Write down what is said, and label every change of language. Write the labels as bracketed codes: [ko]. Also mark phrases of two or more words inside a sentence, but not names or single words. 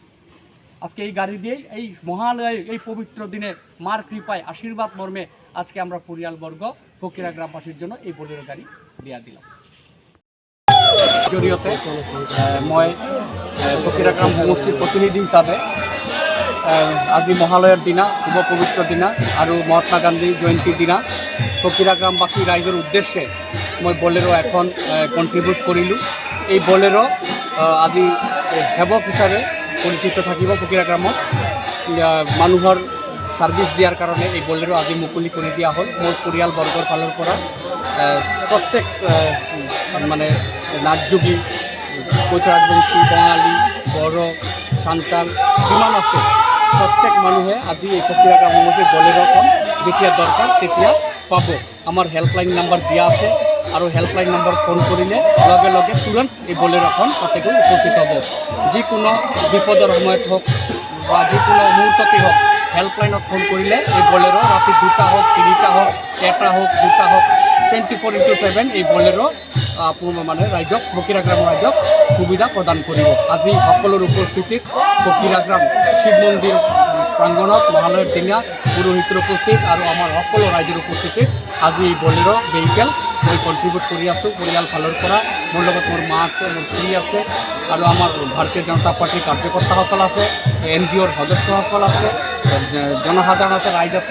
[bn] আজকে এই গাড়ি দিয়েই এই মহালয়ে এই পবিত্র দিনে মার কৃপায় আশীর্বাদ মর্মে আজকে আমরা পরিয়ালবর্গ ফকিরা গ্রামবাসীর জন্য এই বোলেরো গাড়ি দিয়া দিলাম। [as] জড়িয়তে মই ফকিরা গ্রাম সমষ্টির প্রতিনিধি হিসাবে আজি মহালয়ের দিনা শুভ পবিত্র দিনা আৰু মহাত্মা গান্ধী জয়ন্তী দিনা ফকিরা গ্রামবাসী রাইজের উদ্দেশ্যে মই বোলেরো এখন কন্ট্রিবিউট কৰিলোঁ। এই বোলেরো আজি সেৱক হিচাপে পৰিচিত থাকিব ফকিরা গ্রামত। মানুহৰ সার্ভিস দিয়ার কারণে এই বোলেরো আজি মুকলি করে দিয়া হল। মোর পরিয়ালবর্গর ফালৰ পৰা প্রত্যেক মানে নাচযোগী কৈশাকবংশী বঙালী বড়ো সান্তাল যিমান আছে প্রত্যেক মানুহে আজি এই ফকিরা গ্রাম সমষ্টিৰ বোলেরোখন যেতিয়া দরকার তেতিয়া পাব। আমার হেল্পলাইন নাম্বার দিয়া আছে আৰু হেল্পলাইন নাম্বার ফোন কৰিলে লগে লগে তুরন্ত এই বোলেরোখন তাতে গৈ উপস্থিত হ'ব। যিকোনো বিপদৰ সময়ত হোক বা যিকোনো মুহূর্ততে হোক হেল্পলাইনত ফোন কৰিলে এই বোলেরো রাতে 2টা হোক 3টা হোক 1টা হোক 2টা হোক 24/7 এই বোলেরো মানে রাইজক ফকিরা গ্রাম রাইজক সুবিধা প্রদান কৰিব। আজি সকলোৰ উপস্থিতিত ফকিরা গ্রাম শিৱ মন্দিৰ প্ৰাংগণত মহালয়ের দিনা পুৰোহিতৰ উপস্থিত আৰু আমাৰ সকলো ৰাইজৰ উপস্থিতিত আজি এই বোলেরো ভেহিকেল মই কন্ট্রিবিউট কৰি আছোঁ পৰিয়াল ফালৰ পৰা। মোৰ লগত মোৰ মা আছে, মোৰ স্ত্ৰী আছে আৰু আমাৰ ভাৰতীয় জনতা পাৰ্টিৰ কাৰ্যকৰ্তাসকল আছে, NGOৰ সদস্যসকল আছে, জনসাধাৰণ আছে, ৰাইজ আছে।